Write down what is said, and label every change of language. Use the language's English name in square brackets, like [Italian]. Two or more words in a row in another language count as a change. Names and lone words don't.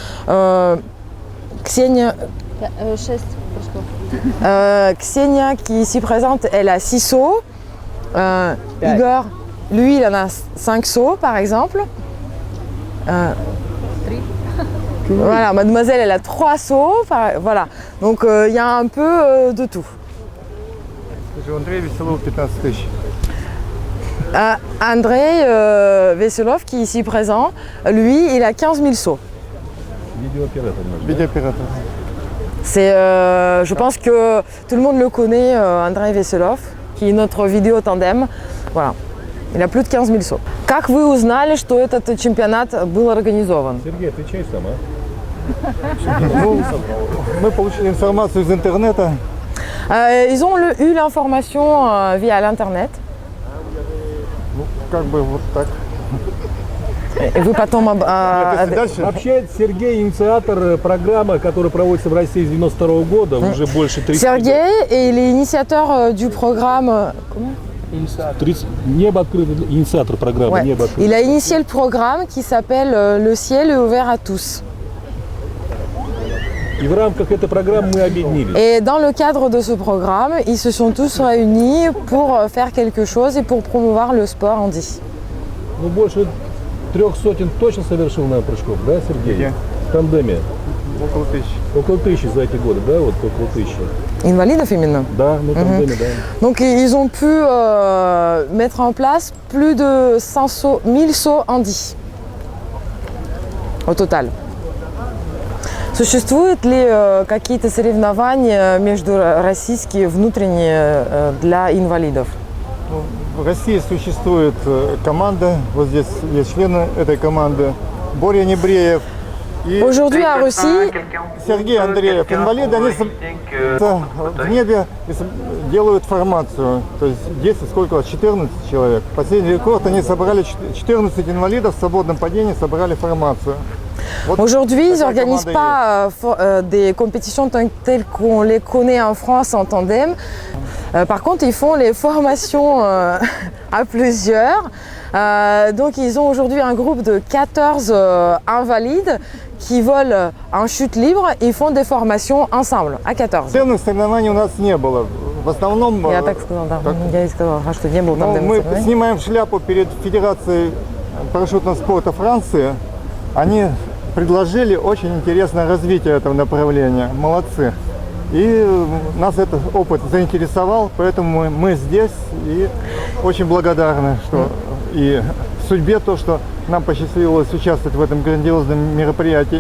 [French] Ksenia, Ksenia qui est ici présente, elle a 6 sauts. Igor, lui, il en a 5 sauts par exemple. Voilà, mademoiselle, elle a 3 sauts. Voilà, donc il y a un peu de tout. [Russian] Андрей Веселов, 15 тысяч. [French] Andrei Veselov, qui est ici présent, lui, il a 15 000 sauts. [Russian] Видеооператор. [French] Je pense que tout le monde le connaît, Andrei Veselov, qui est notre vidéo tandem. Voilà. Il a plus de 15 000 sauts. [Russian] Как вы узнали, что этот чемпионат был организован? Сергей, отвечай сам, Ну, мы получили информацию из интернета. [French] Ils ont eu l'information via l'internet. [Russian] Ну, как бы вот так. [French] Et vous потом [Russian] Дальше. Вообще, Сергей инициатор программы, которая проводится в России с 92 года, уже больше 30 лет. [French] Sergei, et il est initiateur du programme. Comment? 30, [Russian] небо открыто, инициатор программы [French] Ouais. [Russian] «Небо открыто». [French] Il a initié le programme qui s'appelle Le ciel est ouvert à tous. [Russian] И в рамках этой программы мы объединились. [French] Et dans le cadre de ce programme, ils se sont tous réunis pour faire quelque chose et pour promouvoir le sport handi. [Russian] Ну, больше 300 точно совершил, наверное, прыжков, да, Сергей? Я. В тандеме. Около 1000. Около 1000 за эти годы, да, вот около 1000. [French] Invalide féminin. [Russian] Да, ну тандеме, да. [French] Donc ils ont pu mettre en place plus de 1000 sauts handi au total. [Russian] Существуют ли какие-то соревнования между российские внутренние для инвалидов? В России существует команда, вот здесь есть члены этой команды. Боря Небреев и [French] Aujourd'hui à Russie, [Russian] Сергей Андреев. Инвалиды, они в небе делают формацию. То есть 10, сколько у вас, 14 человек. Последний рекорд, они собрали 14 инвалидов в свободном падении, собрали формацию. Вот [French] aujourd'hui, ils [Russian] такая [French] n'organisent [Russian] команда [French] pas des compétitions telles qu'on les connaît en France en tandem. Par contre, ils font les formations à plusieurs. Donc, ils ont aujourd'hui un groupe de 14 invalides qui volent en chute libre et font des formations ensemble, à 14. [Russian] Тандемных соревнований у нас не было. В основном Я так сказала, да. Я и сказала, что не было ну, тандемных мы соревнований. снимаем шляпу перед Федерацией парашютного спорта Франции. Они предложили очень интересное развитие этого направления. Молодцы. И нас этот опыт заинтересовал, поэтому мы здесь и очень благодарны, что и судьбе то, что нам посчастливилось участвовать в этом грандиозном мероприятии.